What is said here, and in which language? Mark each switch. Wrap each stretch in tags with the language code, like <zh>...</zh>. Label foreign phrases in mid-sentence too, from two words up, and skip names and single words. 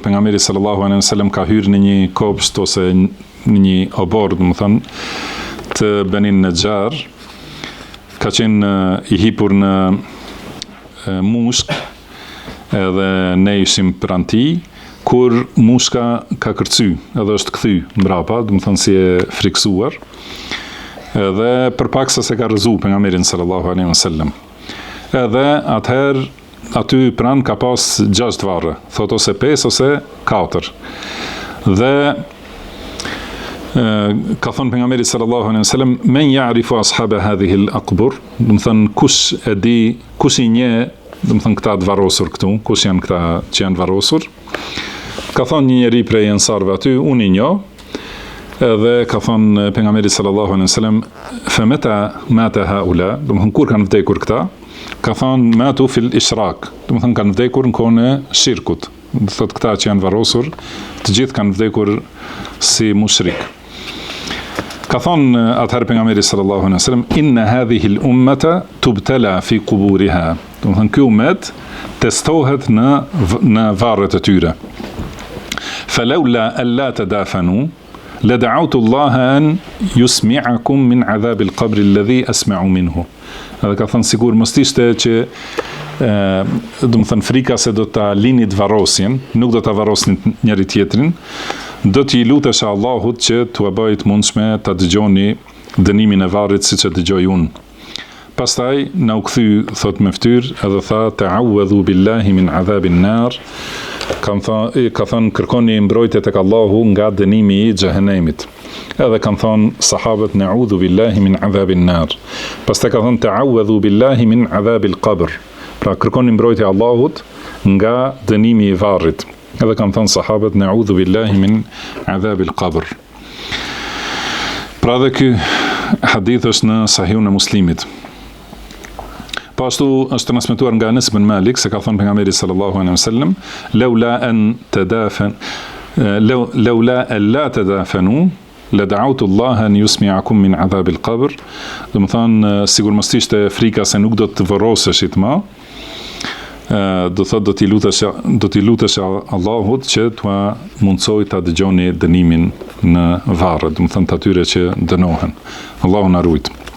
<sq>pejgamberi</sq> <ar>صلى الله عليه وسلم</ar> <sq>ka hyrë në një kopsht ose në një obor, do të thënë, të Benin Najjar, ka qenë i hipur në mushk, edhe ne ishim pranë tij, kur mushka ka kërcy, edhe është kthy mbrapa, do të thënë si e friksuar, edhe përpaksa se ka rrëzu pejgamberin</sq> <ar>صلى الله عليه وسلم.</ar> <sq>Edhe atëherë aty pranë ka pas 6 varre, thot ose 5 ose 4. Dhe ka thonë pejgamberi</sq> <ar>صلى الله عليه وسلم من يعرف أصحاب هذه الأقبر,</ar> <sq>do të thënë kush e di, kush i njeh, do të thënë këta të varrosur këtu, kush janë këta që janë varrosur. Ka thonë një njeri prej ansarëve aty, unë i njoh. Edhe ka thonë pejgamberi</sq> <ar>صلى الله عليه وسلم فمتى مات هؤلاء,</ar> <sq>do të thënë kur kanë vdekur këta, ka thonë</sq> <ar>ماتوا في الإشراك,</ar> <sq>do të thënë kanë vdekur në kohën e shirkut. Do thotë këta që janë varrosur, të gjithë kanë vdekur si mushrik. Ka thonë atëherë pejgamberi</sq> <ar>صلى الله عليه وسلم إن هذه الأمة تبتلى في قبورها.</ar> <sq>Do të thënë ky ummet testohet në varret e tyre.</sq> <ar>فلولا ألا تدافنوا لدعوت الله أن يسمعكم من عذاب القبر الذي أسمع منه.</ar> <sq>Edhe ka thënë sigur mos ishte që do të thënë frika se do ta linit varrosin, nuk do ta varrosnin njëri tjetrin, do t'i lutesh Allahut që t'u bëjë të mundshme ta dëgjoni dënimin e varrit siç e dëgjoj unë. Pastaj na u kthy thot me fytyr edhe tha</sq> <ar>تعوذوا بالله من عذاب النار.</ar> <sq>Ka thënë kërkoni mbrojtje tek Allahu nga dënimi i xhehenemit. Edhe kanë thonë sahabët</sq> <ar>نعوذ بالله من عذاب النار.</ar> <sq>Pastaj ka thonë</sq> <ar>تعوذوا بالله من عذاب القبر.</ar> <sq>Pra kërkoni mbrojtje Allahut nga dënimi i varrit. Edhe kanë thonë sahabët</sq> <ar>نعوذ بالله من عذاب القبر.</ar> <sq>Pra dhe ky hadith është në Sahihun e Muslimit. Po ashtu është transmetuar nga Anas ibn Malik se ka thënë pejgamberi</sq> <ar>صلى الله عليه وسلم لولا ألا تدافنوا لدعوت الله أن يسمعكم من عذاب القبر.</ar> <sq>Do të thonë sigur mos ishte frika se nuk do të varroseshit më, do thotë do t'i lutesh Allahut që t'ua mundsoj ta dëgjoni dënimin në varre, do të thonë atyre që dënohen. Allahu na ruaj.</sq>